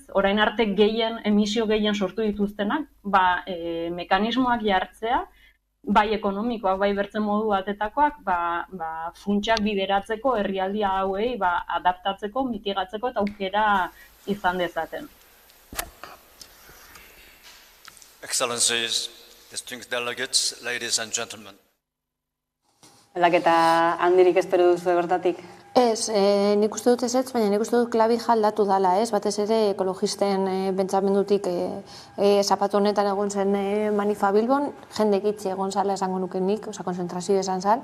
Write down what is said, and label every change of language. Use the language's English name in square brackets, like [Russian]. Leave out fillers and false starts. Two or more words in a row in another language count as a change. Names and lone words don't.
[Basque] Orain arte emisio gehien sortu dituztenak, mekanismoak jartzea, bai ekonomikoak, bai bertzen modu batetakoak, funtsak bideratzeko herrialdi hauei adaptatzeko, mitigatzeko eta aukera izan dezaten. [English] Excellencies, distinguished delegates, ladies and gentlemen. [Basque] Aldaketa handirik espero duzu bertatik? Ez, nik uste dut ezetz, baina nik uste dut klabija aldatu dala, ez? Batez ere ekologisten bentsamendutik zapatu honetan egon zen Manifa Bilbon, jendek itxi egon zala esango nuke nik, konzentrazio esan zan.